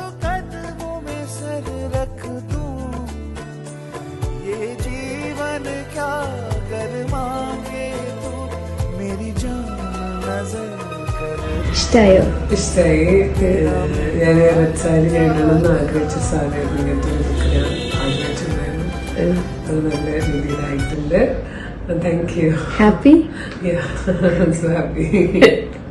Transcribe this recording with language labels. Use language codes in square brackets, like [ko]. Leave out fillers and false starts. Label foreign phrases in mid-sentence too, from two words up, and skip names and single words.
[hi] कदमों में सर रख दूं, ये जीवन क्या कर मांगे तू, मेरी जान नजर कर. [ml] ഇഷ്ടായോ? ഇഷ്ടമായി. ഞാൻ റെഡ് സാരി കഴിക്കണമെന്ന് ആഗ്രഹിച്ച സാരി ഇങ്ങനത്തെ ഒരു ലുക്ക് ഞാൻ ആഗ്രഹിച്ചിട്ടുണ്ടായിരുന്നു. അത് നല്ല രീതിയിലായിട്ടുണ്ട്. [en] thank you. [ml] ഹാപ്പി? [en] Yeah, I'm so happy.